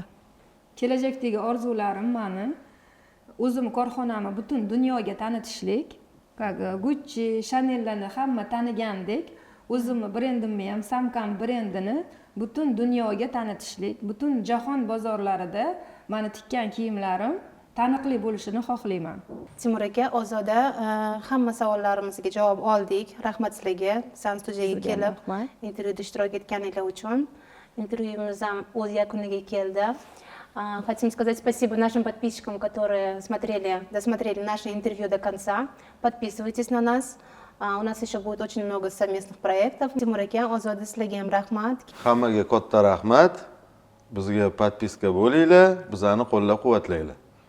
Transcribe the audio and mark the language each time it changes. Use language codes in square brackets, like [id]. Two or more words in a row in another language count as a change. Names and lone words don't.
[uz] Kelajakdagi orzularim meni o'zim korxonamni butun dunyoga tanitishlik, Gucci, Chanel'larni hamma tanigandek, o'zimni brendimni ham Samkam brendini butun dunyoga tanitishlik, butun jahon bozorlarida meni tikkan kiyimlarim taniqli bo'lishini xohlayman. Timur aka, Ozoda, hamma savollarimizga javob oldik. Rahmat sizlarga, San studiyaga kelib intervyuda ishtirok etganingiz uchun. Интервьюimiz ham o'z yakuniga keldi. [ru] Хотим сказать спасибо нашим подписчикам, которые досмотрели наше интервью до конца. Подписывайтесь на нас. У нас еще будет очень много совместных проектов. [uz] Timur aka, Ozoda, sizlarga ham rahmat. Hammaga katta rahmat. Bizga podpiska bo'linglar, bizani qo'llab-quvvatlanglar.